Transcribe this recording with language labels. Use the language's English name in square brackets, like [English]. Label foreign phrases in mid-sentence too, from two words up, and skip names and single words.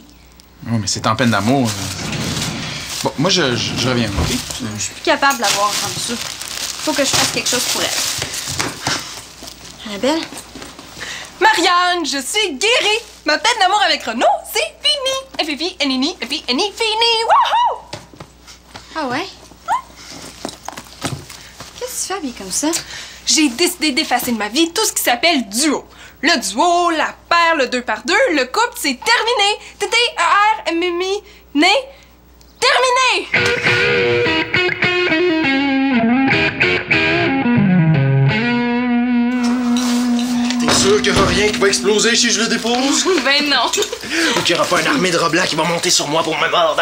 [French] Oh, mais c'est en peine d'amour. Bon, moi, je reviens, OK? Je suis plus capable de la voir comme ça. Faut que je fasse quelque chose pour elle. Annabelle? Marianne, je suis guérie! Ma peine d'amour avec Renaud, c'est fini! F-I-N-I-N-I, F-I-N-I, fini! Wouhou! Ah ouais? Qu'est-ce que tu fais habillée comme ça? J'ai décidé d'effacer de ma vie tout ce qui s'appelle duo. Le duo, la paire, le 2x2, le couple, c'est terminé! T-T-E-R-M-M-I, né, terminé! Sûr qu'il n'y aura rien qui va exploser si je le dépose? Ben non. Ou qu'il n'y aura pas une armée de rats blancs qui va monter sur moi pour me mordre?